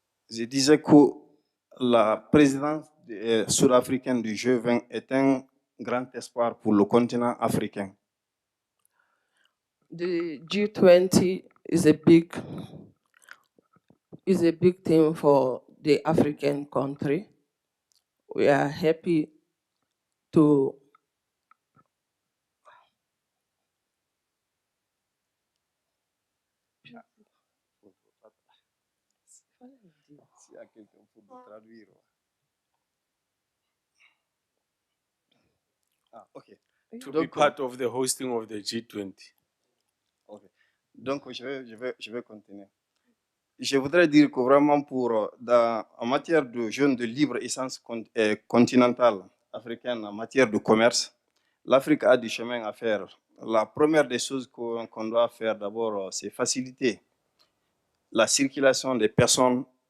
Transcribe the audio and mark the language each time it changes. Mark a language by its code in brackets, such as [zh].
[fr] Je disais que la présidence sud-africaine du G20 est un grand espoir pour le continent africain. [en] The G20 is a big thing for the African country. We are happy to to be part of the hosting of the G20. [fr] Okay. Donc, je vais continuer. Je voudrais dire que vraiment en matière de jeunes de libre-échange continentale africaine, en matière de commerce, l'Afrique a du chemin à faire. La première des choses qu'on doit faire d'abord, c'est faciliter la circulation des personnes